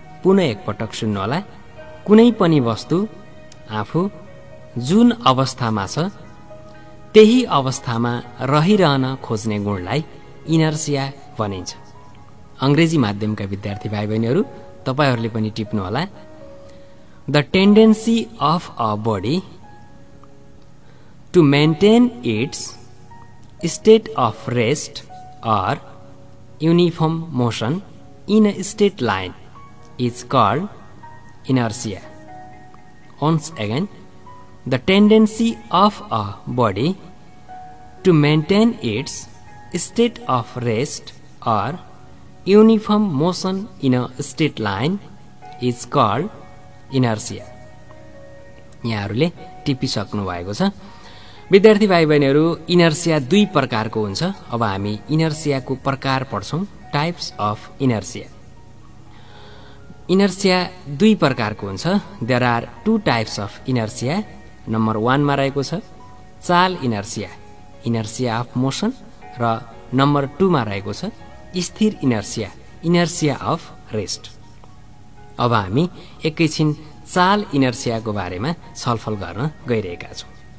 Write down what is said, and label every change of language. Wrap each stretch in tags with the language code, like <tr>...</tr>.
<ne>पुनः एकपटक सुन्नु होला। कुनै पनि वस्तु आफू जुन अवस्थामा छ त्यही अवस्थामा रहिरहन खोज्ने गुणलाई इनर्सिया भनिन्छ। अंग्रेजी माध्यमका विद्यार्थी भाइ बहिनीहरू, तपाईहरूले पनि टिप्नु होला।</ne> <en>The tendency of a body to maintain its state of rest or uniform motion in a straight line is called inertia. Once again, the tendency of a body to maintain its state of rest or uniform motion in a straight line is called inertia.</en> <ne>यहाँहरूले टिपिसक्नु भएको छ। विद्यार्थी भाइ बहिनीहरू, inertia दुई प्रकारको हुन्छ। अब हामी इनर्सियाको प्रकार पढ्छौं, टाइप्स अफ इनर्सिया। इनर्सिया दुई प्रकारको हुन्छ।</ne> <en>There are 2 types of inertia.</en> <ne>Number 1 मा रहेको छ चाल इनर्सिया, इनर्सिया अफ मोसन, र नम्बर 2 मा रहेको छ स्थिर इनर्सिया, इनर्सिया अफ रेस्ट। अब हामी एकैछिन चाल इनर्सियाको बारेमा छलफल गर्न गइरहेका छौं।</ne>